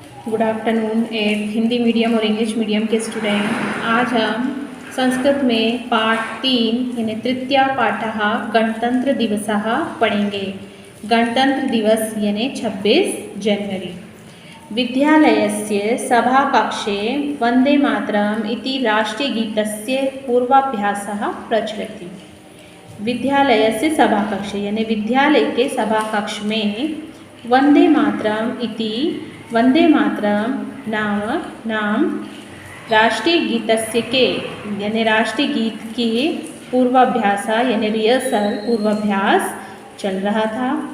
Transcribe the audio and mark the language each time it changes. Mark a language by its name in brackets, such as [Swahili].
[English] Good afternoon at Hindi medium और English medium के student. [Hindi] आज हम संस्कृत में पाठ 3 यानी [Sanskrit] तृतीया पाठः गणतंत्र दिवसः [Hindi] पढ़ेंगे। गणतंत्र दिवस यानी 26 जनवरी। [Sanskrit] विद्यालयस्य सभाकक्षे वन्दे मातरम् इति राष्ट्रीयगीतस्य पूर्वाभ्यासः प्रचलति। विद्यालयस्य सभाकक्षे [Hindi] यानी विद्यालय के सभाकक्ष में [Sanskrit] वन्दे मातरम् इति [Hindi] वन्दे मातरम् नाम [Sanskrit] राष्ट्रीय गीतस्य [Hindi] के यानी राष्ट्रीय गीत की पूर्वाभ्यास यानी रिहर्सल पूर्वाभ्यास चल रहा था।